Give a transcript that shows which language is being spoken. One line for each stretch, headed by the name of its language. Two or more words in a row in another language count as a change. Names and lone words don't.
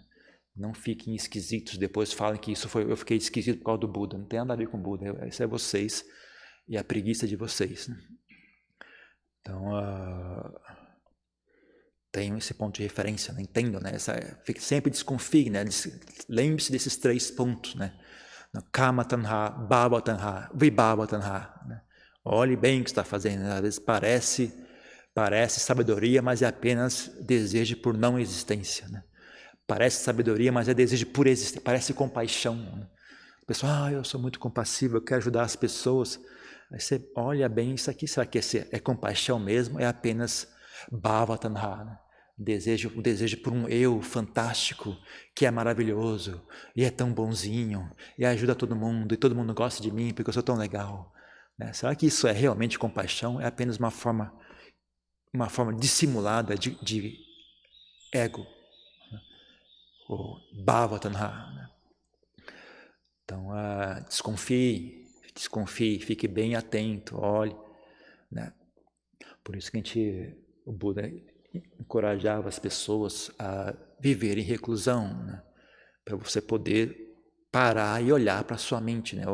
Portuguese: Não fiquem esquisitos, depois falem que eu fiquei esquisito por causa do Buda. Não tem nada a ver com o Buda, isso é vocês e a preguiça de vocês, né? Então tenham esse ponto de referência, né? Entendam, né? Sempre desconfiem, né? Lembre-se desses 3 pontos, né?
Pali: Kama tanha, bhava tanha, vibhava tanha,
Portuguese: né? Olhe bem o que está fazendo, né? Às vezes parece sabedoria, mas é apenas desejo por não existência, né? Parece sabedoria, mas é desejo por existência, parece compaixão, né? A pessoa, eu sou muito compassivo, eu quero ajudar as pessoas. Aí você olha bem, isso aqui, será que é compaixão mesmo? É apenas
Pali: bhava tanha,
Portuguese: né? O desejo por um eu fantástico, que é maravilhoso, e é tão bonzinho, e ajuda todo mundo, e todo mundo gosta de mim porque eu sou tão legal, né? Será que isso é realmente compaixão? É apenas uma forma dissimulada de ego, né?
Pali: Ou bhava tanha,
Portuguese: né? Então desconfie, fique bem atento, olhe, né? Por isso que o Buda encorajava as pessoas a viver em reclusão, né? Para você poder parar e olhar para a sua mente, né?